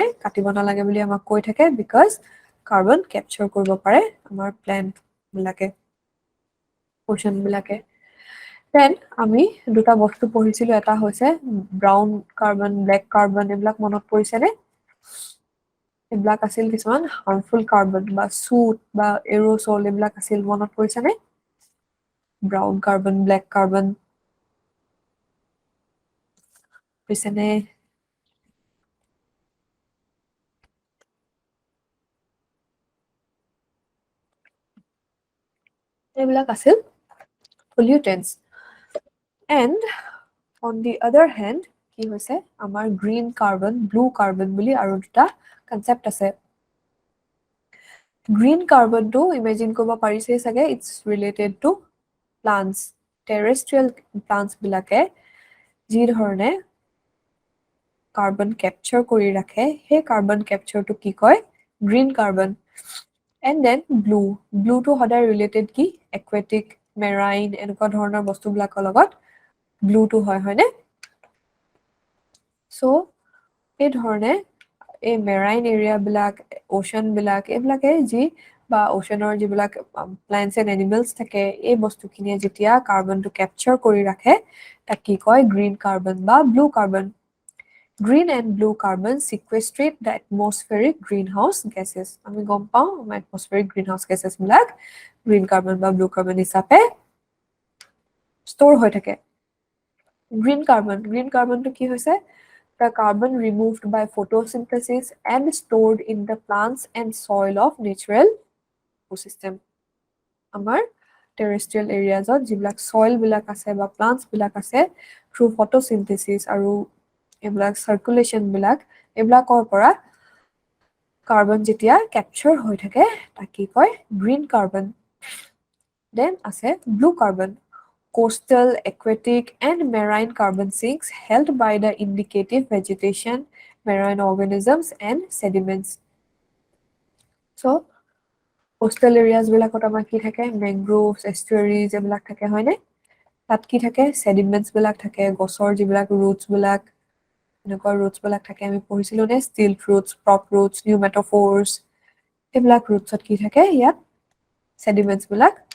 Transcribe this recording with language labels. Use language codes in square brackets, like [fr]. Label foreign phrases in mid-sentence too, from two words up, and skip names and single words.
[as] কাটিব নালাগে বুলি আমাক কৈ থাকে বিকজ [en] carbon capture [as] কৰিব পাৰে আমাৰ প্ল্যান্ট বিলাকে ওশান বিলাকে দেন আমি দুটা বস্তু পঢ়িছিলো এটা হৈছে [en] brown carbon black carbon [as] এইবিলাক মনত পৰিছে নে এইবিলাক আছিল কিছুমান [en] harmful carbon [as] বা সুট বা এৰোসল এইবিলাক আছিল মনত পৰিছে নে [en] brown carbon black carbon [as] পিছনে এইবিলাক আছিল [en] pollutants and on the other hand [as] কি হৈছে আমাৰ [en] green carbon blue carbon [as] বুলি আৰু দুটা কনসেপ্ট আছে গ্ৰীন কাৰ্বনটো ইমেজিন কৰিব পাৰিছে চাগে [en] it's related to plants terrestrial plants [as] বিলাকে যি ধৰণে [en] carbon capture [as] কৰি ৰাখে সেই [en] carbon captureটো [as] কি কয় [en] green carbon and then blue [as] to সদায় ৰিলেটেড কি একুৱেটিক মেৰাইন এনেকুৱা ধৰণৰ বস্তুবিলাকৰ লগত ব্লু to হয়নে সো এই ধৰণে এই মেৰাইন এৰিয়া বিলাক ওশান বিলাক এইবিলাকে যি বা ওশানৰ যিবিলাক [en] plants and animals [as] থাকে এই বস্তুখিনিয়ে যেতিয়া কাৰ্বনটো ক্যাপচাৰ কৰি ৰাখে তাক কি কয় [en] green carbon [as] বা [en] blue carbon green and blue carbon sequestrate the atmospheric greenhouse gases [as] আমি গম পাওঁ [en] atmospheric greenhouse gases বিলাক green carbon বা blue carbon [as] হিচাপে ষ্ট'ৰ হৈ থাকে [en] green carbon to [as] কি হৈছে [en] the carbon removed by photosynthesis and stored in the plants and soil of natural ecosystem আমাৰ terrestrial areas যিবিলাক soil বিলাক আছে বা plants বিলাক আছে through photosynthesis আৰু এইবিলাক সার্কুলেশন বিলাক [as] এইবিলাকৰ পৰা কাৰ্বন যেতিয়া ক্যাপচাৰ হৈ থাকে তাক কি কয় [en] green carbon [as] দেন আছে [en] blue carbon coastal aquatic and marine carbon sinks held by the indicative vegetation marine organisms and sediments so coastal areas [as] বিলাকত আমাৰ কি থাকে মেংগ্ৰোভছ এস্টুৱাৰিজ এইবিলাক থাকে হয়নে তাত কি থাকে সেডিমেন্টছ বিলাক থাকে গছৰ যিবিলাক ৰুটছ বিলাক এনেকুৱা ৰুটছ বিলাক থাকে আমি পঢ়িছিলো নে [en] stilt roots prop roots pneumatophores [as] এইবিলাক ৰুটছত কি থাকে ইয়াত সেডিমেন্টছ বিলাক